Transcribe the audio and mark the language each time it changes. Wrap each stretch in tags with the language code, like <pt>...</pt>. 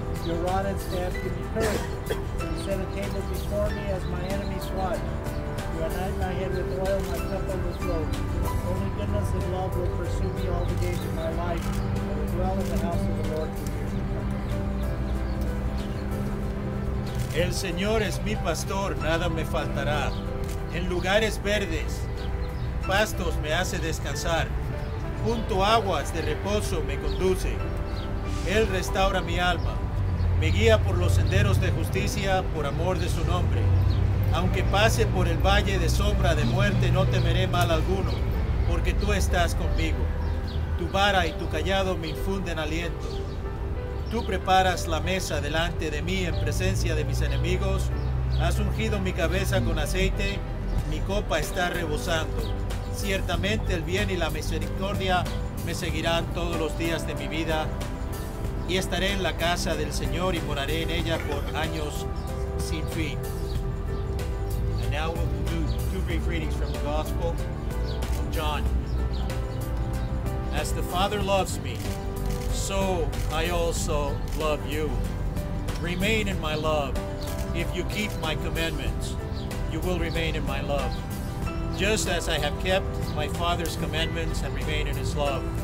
<en>Your rod and staff give me courage. You set a table before me as my enemies watch. You anoint my head with oil, my cup overflows. Only goodness and love will pursue me all the days of my life. I will dwell in the house of the Lord for years to come.</en> <es>El Señor es mi pastor, nada me faltará. En lugares verdes, pastos me hace descansar. Junto a aguas de reposo me conduce. Él restaura mi alma. Me guía por los senderos de justicia por amor de su nombre. Aunque pase por el valle de sombra de muerte, no temeré mal alguno, porque tú estás conmigo. Tu vara y tu cayado me infunden aliento. Tú preparas la mesa delante de mí en presencia de mis enemigos. Has ungido mi cabeza con aceite, mi copa está rebosando. Ciertamente el bien y la misericordia me seguirán todos los días de mi vida, y estaré en la casa del Señor y moraré en ella por años sin fin.</es> <en>And now we'll do two brief readings from the Gospel of John. As the Father loves me, so I also love you. Remain in my love. If you keep my commandments, you will remain in my love. Just as I have kept my Father's commandments and remain in his love.</en>